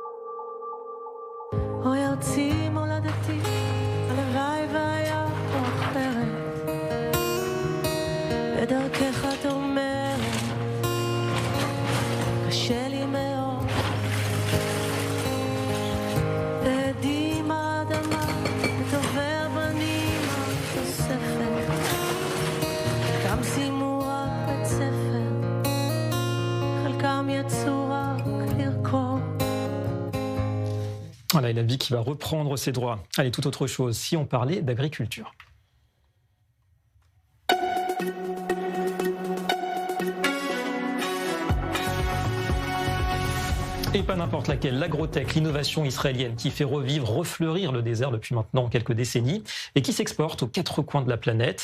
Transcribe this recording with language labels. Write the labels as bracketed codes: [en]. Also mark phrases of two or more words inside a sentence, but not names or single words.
[he] אוי ארצי מולדתי, הלוואי והיה פה אחרת, בדרכך את אומרת, קשה לי מאוד, עדים האדמה, ותובר בנים התוספת, חלקם סיימו רק בית ספר, חלקם יצאו רק לרקוד. [fr] Voilà, et la vie qui va reprendre ses droits. Allez, toute autre chose, si on parlait d'agriculture. Et pas n'importe laquelle, l'agrotech, l'innovation israélienne qui fait revivre, refleurir le désert depuis maintenant quelques décennies et qui s'exporte aux quatre coins de la planète.